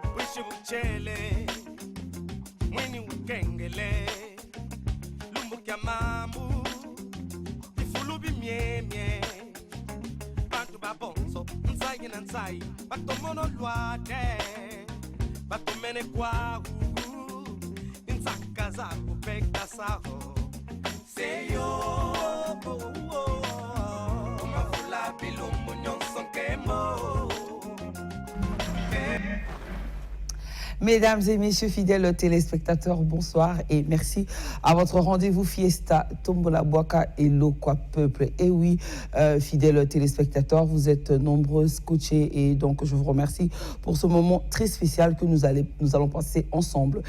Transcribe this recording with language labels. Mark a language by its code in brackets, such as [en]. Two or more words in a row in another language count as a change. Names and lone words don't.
[fr] Shibuchele, Mwini Ukengele, Lumbukia Mamu, Ifulubi Miemie, Bantu Babonso, Nzai and Nzai, Batomono Luade, Batomene Kwahu, Nzakaza, Pekta Saho, Seyo, Mafula Bilumbu Nyonson Kemo. Mesdames et messieurs fidèles téléspectateurs, bonsoir et merci à votre rendez-vous Fiesta Tombola Boaka et Lokwa Peuple. Et oui, fidèles téléspectateurs, vous êtes nombreux scotchés et donc je vous remercie pour ce moment très spécial que nous allons passer ensemble.